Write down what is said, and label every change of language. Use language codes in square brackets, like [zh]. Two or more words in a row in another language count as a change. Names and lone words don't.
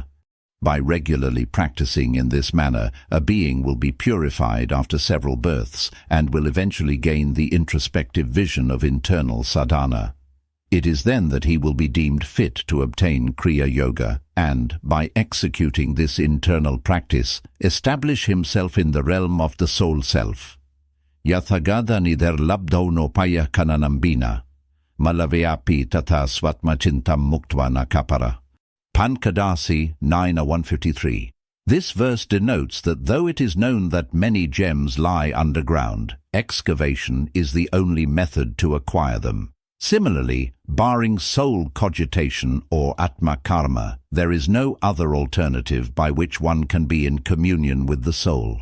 [en] By regularly practicing in this manner, a being will be purified after several births and will eventually gain the introspective vision of internal sadhana. It is then that he will be deemed fit to obtain Kriya Yoga and, by executing this internal practice, establish himself in the realm of the soul self. [sa] Yathagada nider labdo no paya kananambina, malaveapi tata svatmachintam muktva nakapara. [en] Pankadasi 9:153. This verse denotes that though it is known that many gems lie underground, excavation is the only method to acquire them. Similarly, barring soul cogitation or [sa] Atma Karma, [en] there is no other alternative by which one can be in communion with the soul.